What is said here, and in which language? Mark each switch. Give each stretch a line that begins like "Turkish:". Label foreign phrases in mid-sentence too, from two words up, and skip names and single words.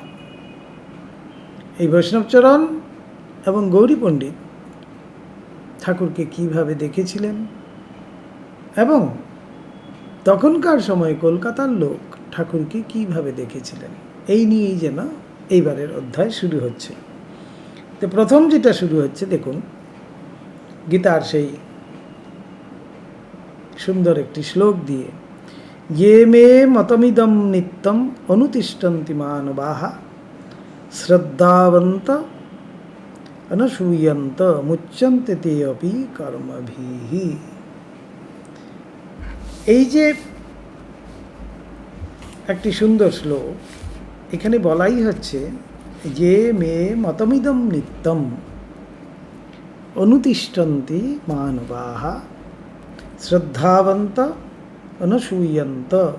Bangla: এই বৈষ্ণবচরণ এবং গৌরী পণ্ডিত ঠাকুরকে কিভাবে দেখেছিলেন এবং তখনকার সময়ে কলকাতার লোক ঠাকুরকে কিভাবে দেখেছিলেন, এই নিয়েই যেন এইবারের অধ্যায় শুরু হচ্ছে। তো প্রথম যেটা শুরু হচ্ছে, দেখুন গীতার সেই সুন্দর একটি শ্লোক দিয়ে,
Sanskrit: ये मे मतमिदं नित्यं अनुतिष्ठन्ति मानवाः श्रद्धावन्त अनसूयन्त मुच्यन्ते ते अपि कर्मभिः।
Bangla: এই যে একটি সুন্দর শ্লোক, এখানে বলাই হচ্ছে যে
Sanskrit: মে মতমিদম নিত্যম অনুতিষ্ঠন্তি মানবাহ শ্রদ্ধাবন্ত অনসূয়ন্ত।